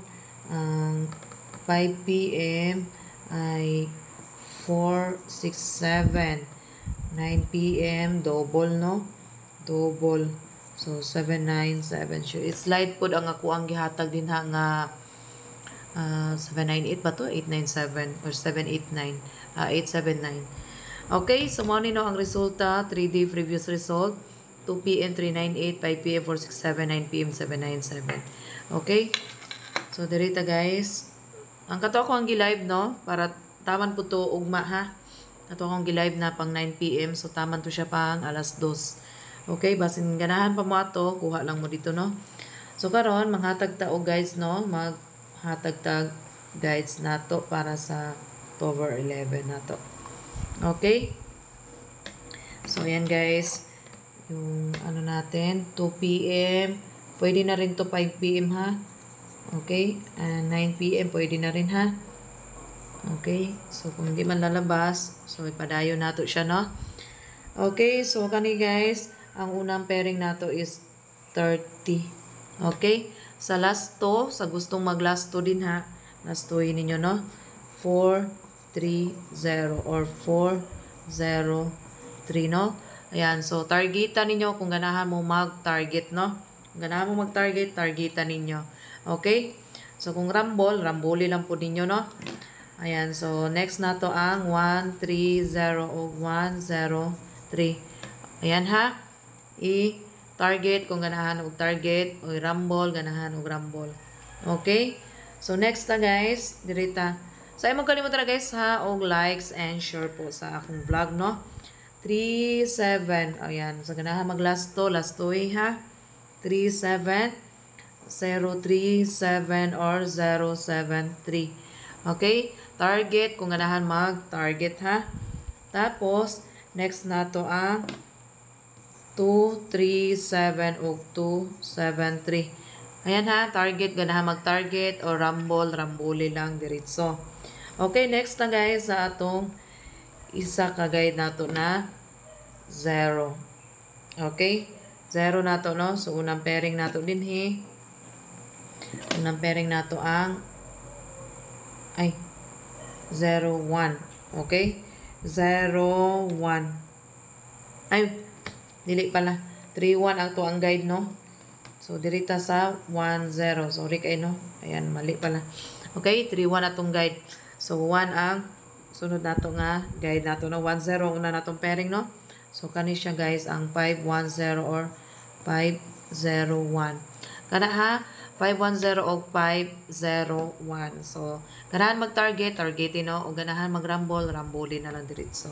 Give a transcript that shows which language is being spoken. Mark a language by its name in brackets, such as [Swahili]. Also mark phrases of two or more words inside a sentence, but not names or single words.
[Filipino] Ang 5 p.m. ay 467. [English] 9 p.m. double, no? Double. So, 797. Sure. [Cebuano] Slide po ang ako ang gihatag din ha nga 798 ba to? 897 or 789. 879. Okay, so mo ni no ang resulta. [English] 3D previous result. 2 p.m. 398, 5 p.m. 467, 9 p.m. 797. Okay? [Cebuano] So, dirita guys. Ang kato ko ang gi-live, no? Para taman po to ugma, ha? Kato ko ang gi-live na pang 9 p.m. So, taman to siya pang alas 2. Okay? Basin ganahan pa mo ato. Kuha lang mo dito, no? So, karon manghatag tao guys, no? Maghatag tag guides na to para sa October 11 na to. Okay? So, ayan guys. [Filipino] Yung ano natin, 2 p.m. Pwede na rin to 5 p.m. ha? Okay? 9 p.m. pwede na rin ha? Okay? So, kung hindi man lalabas, [Cebuano] so ipadayo nato siya, no? Okay? So, kani guys, ang unang pairing nato is 30. Okay? Sa last to, sa gustong mag last to din ha, last to ninyo, no? 4, 3, 0 or 4, 0, 3, no? Ayan, so targetan ninyo kung ganahan mo mag-target, no? Kung ganahan mo mag-target, targetan ninyo. Okay? So, kung ramboli lang po ninyo, no? Ayan, so next na to ang 1, 3, 0 o 1, 0, 3. Ayan ha? I-target kung ganahan og target o i-rumble, ganahan og rumble. Okay? So, next na guys, dirita. So, ay magkalimutan na guys ha, og [English] likes and share [Cebuano] po sa akong vlog, no? 3, 7. Ayan. So, ganahan mag-last to ha. 3, 7, 0, 3, 7, or 0, 7, 3. Okay? Target, kung ganahan mag-target ha. Tapos, next na to ang 2, 3, 7, o 2, 7, 3. Ayan ha, target, ganahan mag-target, o rambole lang, diretso. Okay, next na guys, sa atong isa ka guide nato na 0. Okay? 0 nato, no? So, unang pairing nato din, he. Unang pairing nato ang 0, 1. Okay? 0, 1. Ay, dili pala. 3, 1 ang to ang guide, no? So, dirita sa 1, 0. Sorry kayo, no? Ayan, mali pala. Okay? 3, 1 atong guide. So, 1 ang sunod nato nga guide nato na 1, 0 una natong pairing, no? So, kani siya guys ang 5, 1, 0 or 5, 0, 1. Kana ha? 5, 1, 0 o 5, 0, 1. So, ganahan mag-target, targetin, no? O ganahan mag-rumble, rambole na lang diretso.